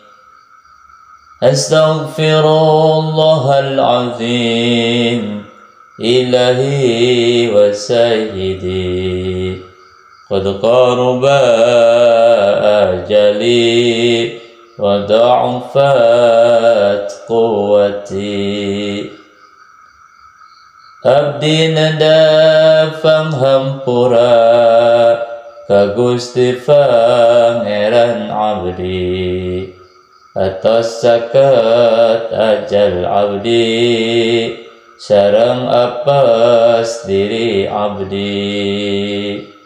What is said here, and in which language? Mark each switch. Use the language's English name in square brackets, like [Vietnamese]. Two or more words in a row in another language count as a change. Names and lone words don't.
[Arabic] أستغفر الله العظيم إلهي وسيدي قد قرب أجلي وضعفت قوتي. [Sundanese] Abdi nadafang hampura ka Gusti Pangeran abdi atos saket ajal abdi sareng apes diri abdi.